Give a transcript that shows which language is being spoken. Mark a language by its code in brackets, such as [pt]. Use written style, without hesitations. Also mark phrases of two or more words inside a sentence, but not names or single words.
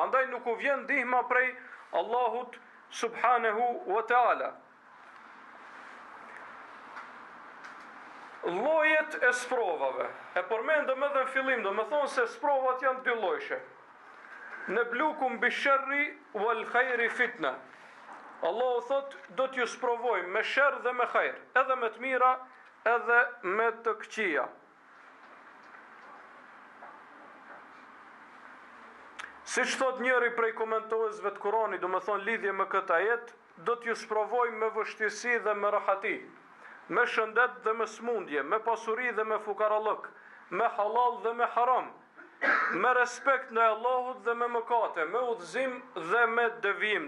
[sq] Andaj nuk u vjen ndihma prej Allahut [ar] سبحانه وتعالى. [sq] Llojet e sprovave. E përmendëm edhe në fillim, do të thonë se sprovat janë dy llojshe. [ar] نبلوكم بالشر والخير فتنة. [sq] Allahu thot, do t'ju sprovojmë me sherr dhe me khair, edhe me të mira, edhe me të këqija. Siç thot njëri prej komentuesve të Kuranit, do të thonë lidhje me këtë ajet, do t'ju sprovojmë me vështirësi dhe me rahati, me shëndet dhe me smundje, me pasuri dhe me fukarallëk, me halal dhe me haram, me respekt në Allahut dhe me mëkate, me udhëzim dhe me devijim.